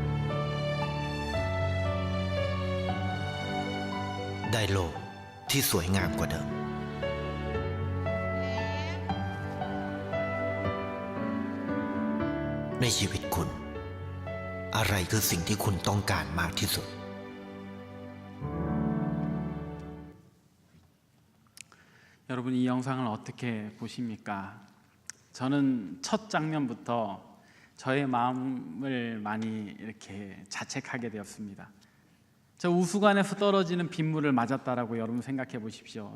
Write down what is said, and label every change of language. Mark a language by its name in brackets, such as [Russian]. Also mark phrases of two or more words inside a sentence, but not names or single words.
[Thai] ได้โลกที่สวยงามกว่าเดิม ในชีวิตคุณ อะไรคือสิ่งที่คุณต้องการมากที่สุด [Korean] 여러분 이 영상을 어떻게 보십니까? 저는 첫 장면부터 저의 마음을 많이 이렇게 자책하게 되었습니다. 저 우수관에서 떨어지는 빗물을 맞았다라고 여러분 생각해 보십시오.